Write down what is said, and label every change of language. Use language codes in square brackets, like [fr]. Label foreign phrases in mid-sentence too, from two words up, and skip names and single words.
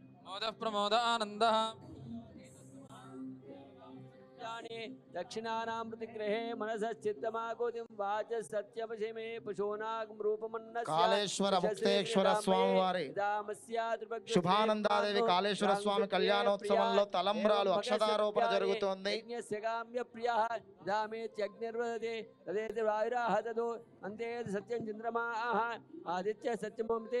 [sa] मोदः प्रमोदानन्दः दक्षिणानां प्रतिग्रहे मनसश्चित्तमाकुतिं वाच सत्यवशिमे पशूनागं रूपमन्नस्य [te] కాళేశ్వర ముక్తేశ్వర స్వామి వారి శుభానందాదేవి కాళేశ్వర స్వామి కళ్యాణోత్సవంలో తలంబ్రాలు అక్షతారోపణ జరుగుతోంది. [sa] అంతే సత్యం చంద్రమాః ఆదిత్య సత్యమోమితే